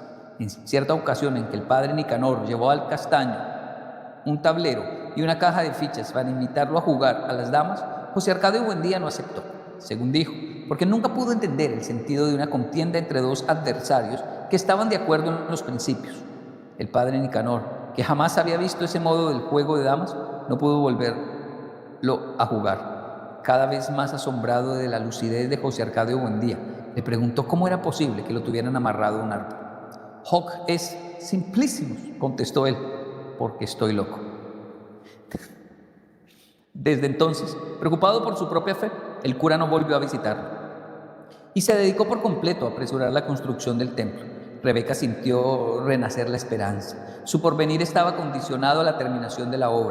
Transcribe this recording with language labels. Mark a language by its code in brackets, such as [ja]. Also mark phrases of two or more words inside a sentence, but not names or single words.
[es] En cierta ocasión en que el padre Nicanor llevó al castaño un tablero y una caja de fichas para invitarlo a jugar a las damas, José Arcadio Buendía no aceptó, según dijo, porque nunca pudo entender el sentido de una contienda entre 2 adversarios que estaban de acuerdo en los principios. El padre Nicanor, que jamás había visto ese modo del juego de damas, no pudo volverlo a jugar. Cada vez más asombrado de la lucidez de José Arcadio Buendía, le preguntó cómo era posible que lo tuvieran amarrado a un árbol. [la] «Hoc est simplissimus», [es] contestó él, «porque estoy loco». Desde entonces, preocupado por su propia fe, el cura no volvió a visitarlo y se dedicó por completo a apresurar la construcción del templo. Rebeca sintió renacer la esperanza. Su porvenir estaba condicionado a la terminación de la obra.